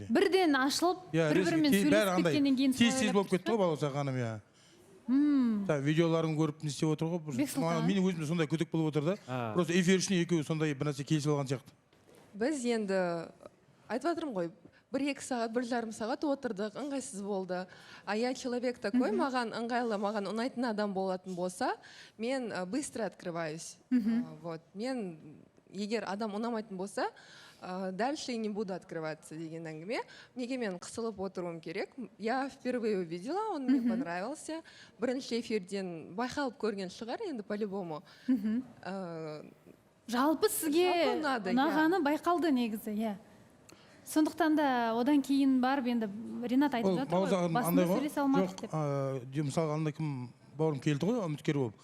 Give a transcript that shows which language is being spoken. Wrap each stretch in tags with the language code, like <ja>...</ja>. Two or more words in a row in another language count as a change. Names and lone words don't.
<kk>Бірден ашылып, бір-бірімен сөйлесіп кеткеннен кейін тез болып кетті ғой, Балауса ханым, иә. Видеоларын көріп не істеп отыр ғой. Менің өзімде сондай күдік болып отыр да. Просто эфир үшін екеуі сондай бір нәрсе келісіп алған сияқты. Біз енді айтып жатырмын ғой, 1-2 сағат, 1,5 сағат отырдық, ыңғайсыз болды.</kk> <ru>Я человек такой,</ru> <kk>маған ыңғайлы, маған ұнайтын адам болатын болса, мен</kk> <ru>быстро открываюсь.</ru> <kk>Мен егер адам ұнамайтын болса,</kk> <ru>дальше не буду открываться</ru> <kk>деген әңгіме. Неге мен қысылып отыруым керек?</kk> <ru>Я впервые увидела, он мне понравился.</ru> <kk>Бірінші эфирден байқалып көрген шығар, енді по-любому. Жалпы сізге ұнағаны байқалды негізі, иә. Сондықтан да одан кейін барып енді Ринат айтып жатыр ғой, басында сөйлесе алмадық деп. Мысалға андай кім бауырым келді ғой, үміткер болып.</kk>